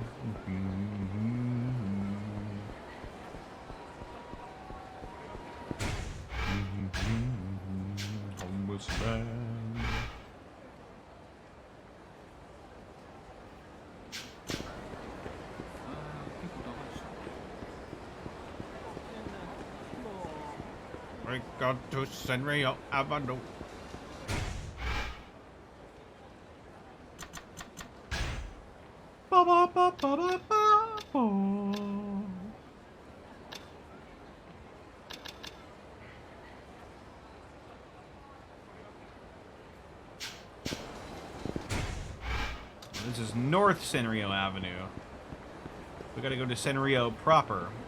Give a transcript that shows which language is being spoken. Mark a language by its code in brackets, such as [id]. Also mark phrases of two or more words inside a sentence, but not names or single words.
[en] Homeless man. I got to Senrio Avenue. Ba ba ba ba ba ba. This is North Senrio Avenue. We gotta go to Senrio proper.